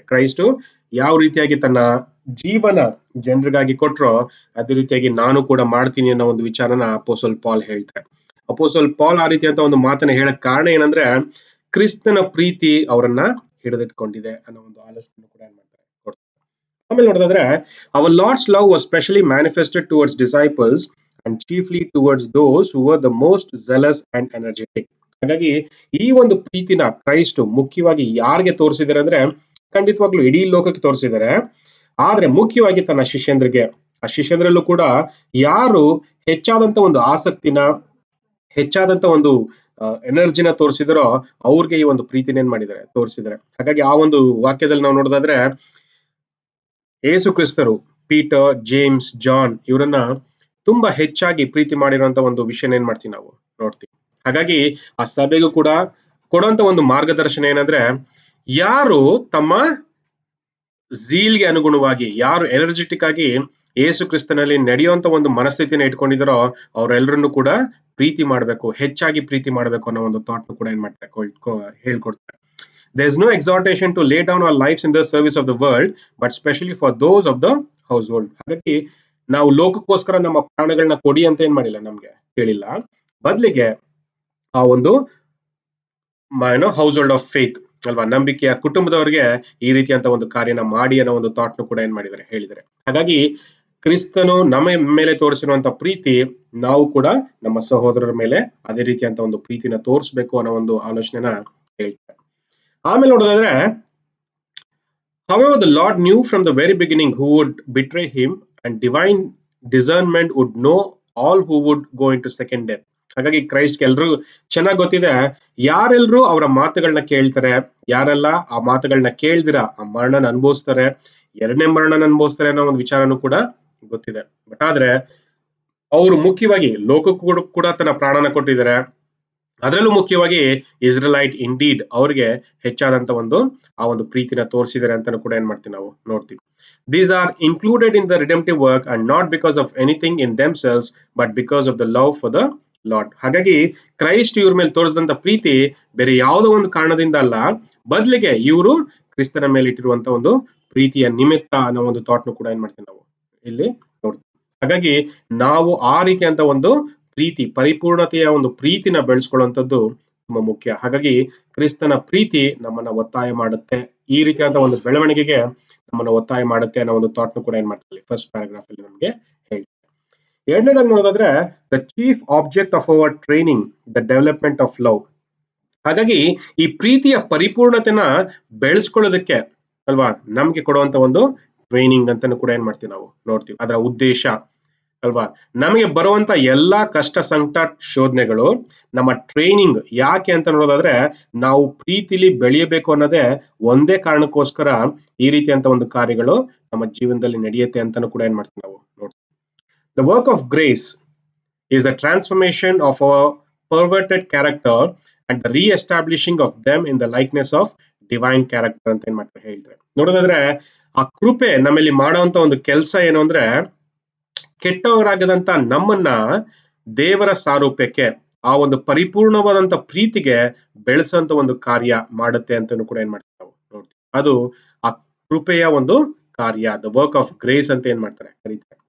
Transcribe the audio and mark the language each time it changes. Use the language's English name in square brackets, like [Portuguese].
[Kannada] Christ ಯಾವ ರೀತಿಯಾಗಿ ತನ್ನ ಜೀವನ ಜನರಿಗಾಗಿ ಕೊಟ್ರೋ ಅದೇ ರೀತಿಯಾಗಿ ನಾನು ಕೂಡ ಮಾಡ್ತೀನಿ ಅನ್ನೋ ಒಂದು ವಿಚಾರನ ಅಪೋಸಲ್ ಪಾಲ್ ಹೇಳ್ತಾರೆ. ಅಪೋಸಲ್ ಪಾಲ್ ಆ ರೀತಿಯಂತ ಒಂದು ಮಾತನ್ನ ಹೇಳಕ್ ಕಾರಣ ಏನಂದ್ರೆ, ಕ್ರಿಸ್ತನ ಪ್ರೀತಿ ಅವರನ್ನ ಹಿಡಿದಿಟ್ಕೊಂಡಿದೆ ಅನ್ನೋ ಒಂದು ಆಲೋಚನೆ ಕೂಡ ಏನ್ ಮಾಡ್ತಾರೆ ಕೊಡ್ತಾರೆ. ಆಮೇಲೆ ನೋಡೋದಾದ್ರೆ, [English] our Lord's love was specially manifested towards disciples and chiefly towards those who were the most zealous and energetic. [Kannada] ಹಾಗಾಗಿ ಈ ಒಂದು ಪ್ರೀತಿನ ಕ್ರೈಸ್ಟ್ ಮುಖ್ಯವಾಗಿ ಯಾರಿಗೆ ತೋರಿಸಿದ್ದಾರೆ ಅಂದ್ರೆ, ಖಂಡಿತವಾಗ್ಲೂ ಇಡೀ ಲೋಕಕ್ಕೆ ತೋರಿಸಿದ್ದಾರೆ. ಆದ್ರೆ ಮುಖ್ಯವಾಗಿ ತನ್ನ ಶಿಷ್ಯಂದ್ರಿಗೆ, ಆ ಶಿಷ್ಯಂದ್ರಲ್ಲೂ ಕೂಡ ಯಾರು ಹೆಚ್ಚಾದಂತ ಒಂದು ಆಸಕ್ತಿನ, ಹೆಚ್ಚಾದಂತ ಒಂದು ಎನರ್ಜಿನ ತೋರಿಸಿದರೋ ಅವ್ರಿಗೆ ಈ ಒಂದು ಪ್ರೀತಿನ ಏನ್ ಮಾಡಿದ್ದಾರೆ ತೋರಿಸಿದ್ದಾರೆ. ಹಾಗಾಗಿ ಆ ಒಂದು ವಾಕ್ಯದಲ್ಲಿ ನಾವು ನೋಡೋದಾದ್ರೆ, ಯೇಸು ಕ್ರಿಸ್ತರು ಪೀಟರ್, ಜೇಮ್ಸ್, ಜಾನ್ ಇವರನ್ನ ತುಂಬಾ ಹೆಚ್ಚಾಗಿ ಪ್ರೀತಿ ಮಾಡಿರುವಂತ ಒಂದು ವಿಷಯ ಏನ್ ಮಾಡ್ತೀವಿ ನಾವು ನೋಡ್ತೀವಿ. ಹಾಗಾಗಿ ಆ ಸಭೆಗೂ ಕೂಡ ಕೊಡುವಂತ ಒಂದು ಮಾರ್ಗದರ್ಶನ ಏನಂದ್ರೆ, ಯಾರು ತಮ್ಮ ಝೀಲ್ಗೆ ಅನುಗುಣವಾಗಿ, ಯಾರು ಎನರ್ಜೆಟಿಕ್ ಆಗಿ ಯೇಸು ಕ್ರಿಸ್ತನಲ್ಲಿ ನಡೆಯುವಂತ ಒಂದು ಮನಸ್ಥಿತಿನ ಇಟ್ಕೊಂಡಿದಾರೋ ಅವರೆಲ್ಲರನ್ನು ಕೂಡ ಪ್ರೀತಿ ಮಾಡಬೇಕು, ಹೆಚ್ಚಾಗಿ ಪ್ರೀತಿ ಮಾಡಬೇಕು ಅನ್ನೋ ಒಂದು ಥಾಟ್ ಕೂಡ ಏನ್ ಮಾಡ್ತಾರೆ ಹೇಳ್ಕೊಡ್ತಾರೆ. [English] There is no exhortation to lay down our lives in the service of the world, but specially for those of the household. [Kannada] ಹಾಗಾಗಿ ನಾವು ಲೋಕಕ್ಕೋಸ್ಕರ ನಮ್ಮ ಪ್ರಾಣಗಳನ್ನ ಕೊಡಿ ಅಂತ ಏನ್ ಮಾಡಿಲ್ಲ, ನಮ್ಗೆ ಹೇಳಿಲ್ಲ. ಬದಲಿಗೆ ಆ ಒಂದು [English] household of faith [Kannada] ಅಲ್ವಾ, ನಂಬಿಕೆಯ ಕುಟುಂಬದವರಿಗೆ ಈ ರೀತಿಯಂತ ಒಂದು ಕಾರ್ಯನ ಮಾಡಿ ಅನ್ನೋ ಒಂದು ಥಾಟ್ನು ಕೂಡ ಏನ್ ಮಾಡಿದ್ದಾರೆ ಹೇಳಿದ್ದಾರೆ. ಹಾಗಾಗಿ ಕ್ರಿಸ್ತನು ನಮ್ಮ ಮೇಲೆ ತೋರಿಸಿರುವಂತ ಪ್ರೀತಿ ನಾವು ಕೂಡ ನಮ್ಮ ಸಹೋದರರ ಮೇಲೆ ಅದೇ ರೀತಿಯಂತ ಒಂದು ಪ್ರೀತಿನ ತೋರಿಸ್ಬೇಕು ಅನ್ನೋ ಒಂದು ಆಲೋಚನೆನ ಹೇಳ್ತಾರೆ. ಆಮೇಲೆ ನೋಡೋದಾದ್ರೆ, [English] however the Lord knew from the very beginning who would betray him, and divine discernment would know all who would go into second death. [Kannada] ಹಾಗಾಗಿ ಕ್ರೈಸ್ಟ್ ಎಲ್ರು ಚೆನ್ನಾಗಿ ಗೊತ್ತಿದೆ ಯಾರೆಲ್ರು ಅವರ ಮಾತುಗಳನ್ನ ಕೇಳ್ತಾರೆ, ಯಾರೆಲ್ಲ ಆ ಮಾತುಗಳನ್ನ ಕೇಳ್ದಿರ ಆ ಮರಣನ ಅನುಭವಿಸ್ತಾರೆ, ಎರಡನೇ ಮರಣನ ಅನುಭವಿಸ್ತಾರೆ ಅನ್ನೋ ಒಂದು ವಿಚಾರನೂ ಕೂಡ ಗೊತ್ತಿದೆ. ಬಟ್ ಆದ್ರೆ ಅವರು ಮುಖ್ಯವಾಗಿ ಲೋಕಕ್ಕೂ ಕೂಡ ತನ್ನ ಪ್ರಾಣನ ಕೊಟ್ಟಿದ್ದಾರೆ. ಅದರಲ್ಲೂ ಮುಖ್ಯವಾಗಿ [English] Israelite indeed [Kannada] ಅವ್ರಿಗೆ ಹೆಚ್ಚಾದಂತ ಆ ಒಂದು ಪ್ರೀತಿನ ತೋರಿಸಿದ್ದಾರೆ ಅಂತಾನು ಕೂಡ ಏನ್ ಮಾಡ್ತೀವಿ ನಾವು ನೋಡ್ತೀವಿ. [English] These are included in the redemptive work and not because of anything in themselves but because of the love for the Lord. [Kannada] ಹಾಗಾಗಿ ಕ್ರೈಸ್ಟ್ ಇವ್ರ ಮೇಲೆ ತೋರಿಸಿದಂತ ಪ್ರೀತಿ ಬೇರೆ ಯಾವುದೋ ಒಂದು ಕಾರಣದಿಂದ ಅಲ್ಲ, ಬದಲಿಗೆ ಇವರು ಕ್ರಿಸ್ತನ ಮೇಲೆ ಇಟ್ಟಿರುವಂತ ಒಂದು ಪ್ರೀತಿಯ ನಿಮಿತ್ತ ಅನ್ನೋ ಒಂದು ಥಾಟ್ನು ಕೂಡ ಏನ್ ಮಾಡ್ತೀವಿ ನಾವು ಇಲ್ಲಿ ನೋಡ್ತೀವಿ. ಹಾಗಾಗಿ ನಾವು ಆ ರೀತಿಯಂತ ಒಂದು ಪ್ರೀತಿ, ಪರಿಪೂರ್ಣತೆಯ ಒಂದು ಪ್ರೀತಿನ ಬೆಳೆಸ್ಕೊಳ್ಳುವಂಥದ್ದು ತುಂಬಾ ಮುಖ್ಯ. ಹಾಗಾಗಿ ಕ್ರಿಸ್ತನ ಪ್ರೀತಿ ನಮ್ಮನ್ನ ಒತ್ತಾಯ ಮಾಡುತ್ತೆ, ಈ ರೀತಿಯಾದ ಒಂದು ಬೆಳವಣಿಗೆಗೆ ನಮ್ಮನ್ನ ಒತ್ತಾಯ ಮಾಡುತ್ತೆ ಅನ್ನೋ ಒಂದು ಥಾಟ್ನು ಕೂಡ ಏನ್ ಮಾಡ್ತೀವಿ [English] first paragraph [Kannada] ಅಲ್ಲಿ ನಮ್ಗೆ ಹೇಳ್ತಾರೆ. ಎರಡನೇದಾಗಿ ನೋಡೋದಾದ್ರೆ [English] The chief object of our training the development of love. [Kannada] ಹಾಗಾಗಿ ಈ ಪ್ರೀತಿಯ ಪರಿಪೂರ್ಣತೆನ ಬೆಳೆಸ್ಕೊಳ್ಳೋದಕ್ಕೆ ಅಲ್ವಾ ನಮ್ಗೆ ಕೊಡುವಂತ ಒಂದು ಟ್ರೈನಿಂಗ್ ಅಂತಾನು ಕೂಡ ಏನ್ ಮಾಡ್ತೀವಿ ನಾವು ನೋಡ್ತೀವಿ. ಅದರ ಉದ್ದೇಶ ಅಲ್ವಾ, ನಮಗೆ ಬರುವಂತ ಎಲ್ಲಾ ಕಷ್ಟ ಸಂಕಟ ಶೋಧನೆಗಳು ನಮ್ಮ ಟ್ರೈನಿಂಗ್ ಯಾಕೆ ಅಂತ ನೋಡೋದಾದ್ರೆ ನಾವು ಪ್ರೀತಿಲಿ ಬೆಳೆಯಬೇಕು ಅನ್ನೋದೇ ಒಂದೇ ಕಾರಣಕ್ಕೋಸ್ಕರ ಈ ರೀತಿಯಂತ ಒಂದು ಕಾರ್ಯಗಳು ನಮ್ಮ ಜೀವನದಲ್ಲಿ ನಡೆಯುತ್ತೆ ಅಂತಾನು ಕೂಡ ಏನ್ ಮಾಡ್ತೀವಿ ನಾವು ನೋಡ್ತೀವಿ. [English] the work of grace is the transformation of our perverted character and the re-establishing of them in the likeness of divine character [Kannada] ಅಂತ ಏನ್ ಮಾಡ್ತಾರೆ ಹೇಳ್ತಾರೆ. ನೋಡೋದಾದ್ರೆ ಆ ಕೃಪೆ ನಮ್ಮಲ್ಲಿ ಮಾಡುವಂತ ಒಂದು ಕೆಲಸ ಏನು ಅಂದ್ರೆ ಕೆಟ್ಟವರಾಗದಂತ ನಮ್ಮನ್ನ ದೇವರ ಸಾರೂಪ್ಯಕ್ಕೆ ಆ ಒಂದು ಪರಿಪೂರ್ಣವಾದಂತ ಪ್ರೀತಿಗೆ ಬೆಳೆಸುವಂತ ಒಂದು ಕಾರ್ಯ ಮಾಡುತ್ತೆ ಅಂತಾನು ಕೂಡ ಏನ್ ಮಾಡ್ತೀವಿ ನಾವು ನೋಡ್ತೀವಿ. ಅದು ಆ ಕೃಪೆಯ ಒಂದು ಕಾರ್ಯ, [English] the work of grace [Kannada] ಅಂತ ಏನ್ ಮಾಡ್ತಾರೆ ಕರೀತಾರೆ.